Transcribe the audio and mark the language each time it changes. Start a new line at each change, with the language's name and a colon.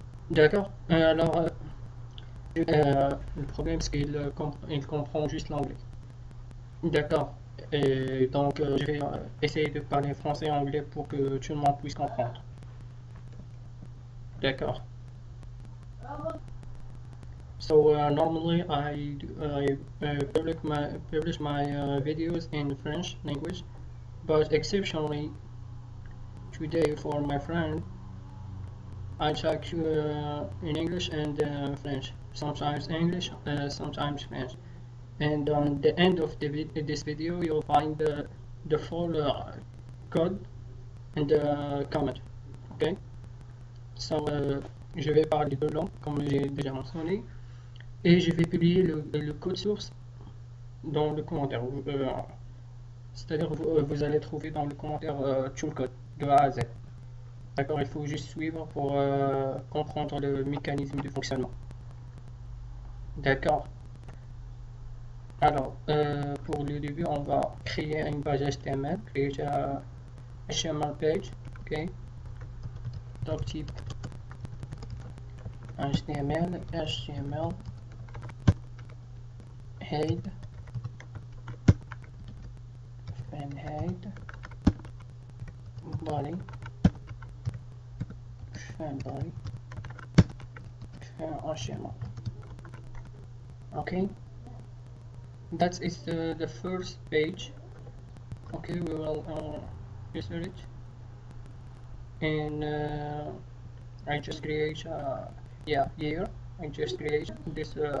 French: D'accord, le problème c'est qu'il il comprend juste l'anglais. D'accord, et donc je vais essayer de parler français et anglais pour que tout le monde puisse comprendre. D'accord.
English: So normally I publish my videos in French language, but exceptionally today for my friend I talk in English and French. Sometimes English, sometimes French. And on the end of this video, you'll find the full code and the comment. Okay.
French: So je vais parler deux langues comme j'ai déjà mentionné et je vais publier le code source dans le commentaire. C'est-à-dire vous allez trouver dans le commentaire tout le code de A à Z. D'accord, il faut juste suivre pour comprendre le mécanisme de fonctionnement. D'accord. Alors, pour le début, on va créer une page HTML,
English: create a HTML page, ok.
French: Donc type HTML head, fan head, body, fan body, fan HTML.
English: Okay, that is the first page. Okay, we will insert it, and I just create yeah, here I just create this